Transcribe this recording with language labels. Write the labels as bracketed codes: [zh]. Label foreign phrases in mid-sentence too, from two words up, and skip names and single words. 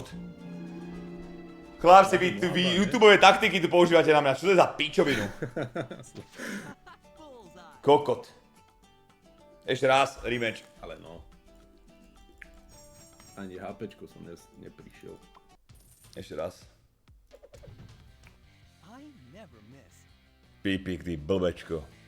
[sk] Chlapci, vy YouTubeové taktiky tu používate na mňa. Čo to je za pičovinu? Kokot. Ešte raz, rematch. Ale no. Ani HPčko som neprišiel. Ešte raz. [en] I never miss. [sk] Pípik, ty blbečko.